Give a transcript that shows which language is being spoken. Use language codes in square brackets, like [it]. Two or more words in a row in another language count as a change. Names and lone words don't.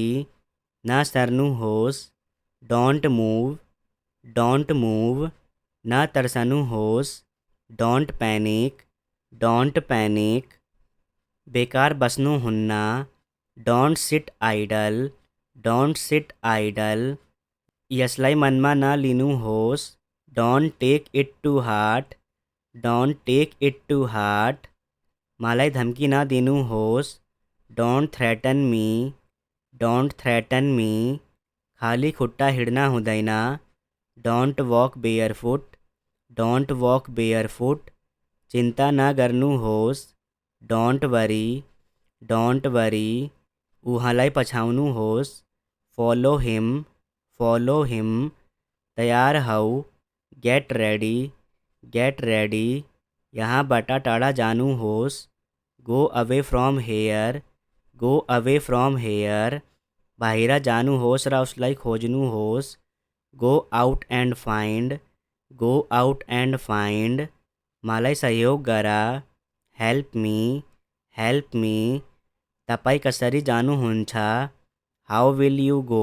[ne] न सर्नुहोस्, [en] Don't move, don't move. [ne] न तर्सनुहोस्, [en] Don't panic, don't panic. [ne] बेकार बस्नुहुन्न, [en] Don't sit idle, don't sit idle. [ne] यसलाई मनमा नलिनुहोस्, [en] Don't take it to heart, don't take it to heart. [ne] मलाई धम्की नदिनुहोस्, [en] Don't threaten me, don't threaten me. [ne] खाली खुट्टा हिँड्न हुँदैन, [en] Don't walk barefoot, don't walk barefoot. [ne] चिंता ना गर्नु होस्, [en] don't worry, [ne] उहाँलाई पछाउनु होस्, [en] follow him, [ne] तैयार हौ, [en] get ready, [ne] यहाँबाट टाढा जानु होस्, [en] go away from here, [ne] बाहिर जानु होस् र उसलाई खोज्नु होस्, [en] go out and find, [ne] मलाई सहयोग गर, [en] help me, [ne] तपाईँ कसरी जानुहुन्छ, [en] how will you